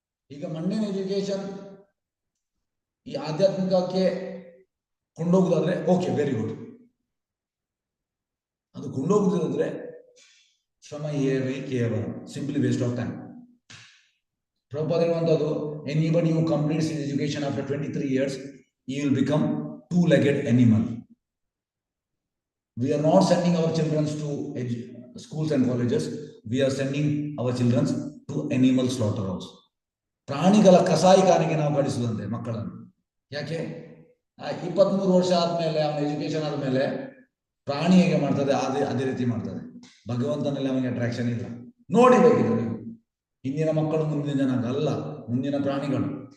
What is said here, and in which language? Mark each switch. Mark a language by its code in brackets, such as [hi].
[kn] ಈಗ mundane education ಈ ಆಧ್ಯಾತ್ಮಿಕಕ್ಕೆ ಕೊಂಡೋಗುದಾದ್ರೆ okay, very good. ಅದು ಕೊಂಡೋಗುದಿದ್ರೆ ಶ್ರಮ ಕೇವಲ [en] Simply waste of time. [kn] Prabhupada ಹೇಳುವಂಥದ್ದು, [en] Anybody who completes his education after 23 years, he will become two-legged animal. We are not sending our children to schools and colleges. We are sending our children to animal slaughterhouse. [kn] ಪ್ರಾಣಿಗಳ ಕಸಾಯಿಖಾನೆಗೆ ನಾವು ಕಳಿಸುವಂತೆ ಮಕ್ಕಳನ್ನು. ಯಾಕೆ? 23 ವರ್ಷ ಆದ್ಮೇಲೆ, ಅವನ education ಆದ್ಮೇಲೆ ಪ್ರಾಣಿ ಹೇಗೆ ಮಾಡ್ತದೆ ಅದೇ ರೀತಿ ಮಾಡ್ತದೆ. ಭಗವಂತನಲ್ಲಿ ಅವನಿಗೆ ಅಟ್ರಾಕ್ಷನ್ ಇಲ್ಲ. ನೋಡಿ ಬೇಕಿದ್ರೆ ನೀವು, ಇಂದಿನ ಮಕ್ಕಳು ಮುಂದಿನ ಜನ ಅಲ್ಲ, ಮುಂದಿನ ಪ್ರಾಣಿಗಳು.